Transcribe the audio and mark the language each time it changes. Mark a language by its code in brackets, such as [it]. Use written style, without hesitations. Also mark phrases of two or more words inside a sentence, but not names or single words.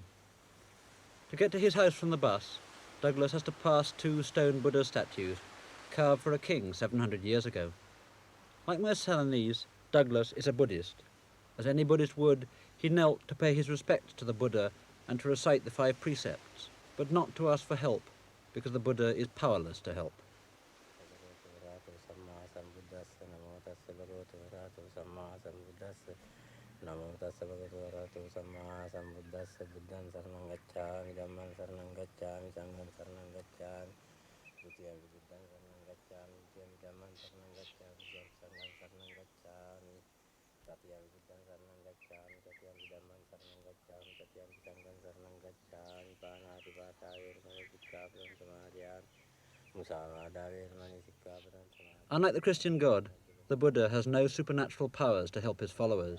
[en] To get to his house from the bus, Douglas has to pass 2 stone Buddha statues carved for a king 700 years ago. Like most Ceylonese, Douglas is a Buddhist. As any Buddhist would, he knelt to pay his respects to the Buddha and to recite the 5 precepts, but not to ask for help, because the Buddha is powerless to help. [pi] Namo tassa bhagavato arahato samma sambuddhassa buddhan saranam gacchami dhamman saranam gacchami sangham saranam gacchami dutiyampi buddhan saranam gacchami dutiyampi dhamman saranam gacchami sangham saranam gacchami tatiyampi buddhan saranam gacchami tatiyampi dhamman saranam gacchami tatiyampi sangham saranam gacchami panati pata vermani sikkhapadam samadhiyami musavada vermani sikkhapadam samadhiyami [en] Unlike the Christian God, the Buddha has no supernatural powers to help his followers.